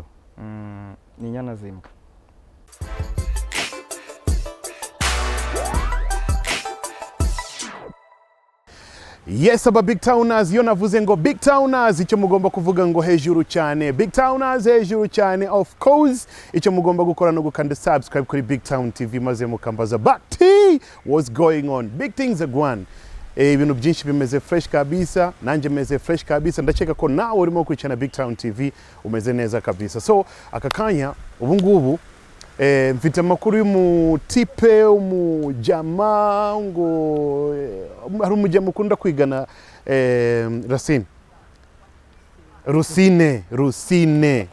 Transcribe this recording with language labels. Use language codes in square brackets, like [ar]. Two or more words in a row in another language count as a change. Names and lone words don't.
[rw] ni Nyana Zimbwa. Yes, aba Big Towners, yo navuze ngo Big Towners, icyo mugomba kuvuga ngo hejuru cyane. Big Towners hejuru cyane, [en] of course. [rw] Icyo mugomba gukora no gukanda subscribe kuri Big Town TV maze mukambaza Bati, [en] what's going on? Big things are going. [rw] Ibintu byinshi bimeze fresh kabisa, nanje meze fresh kabisa. Ndakeka ko nawe urimo kwicana Big Town TV umeze neza kabisa. So aka kanya ubu ngubu mfite amakuru y'umutipe umujama ngo hari umujama ukunda kwigana Rusine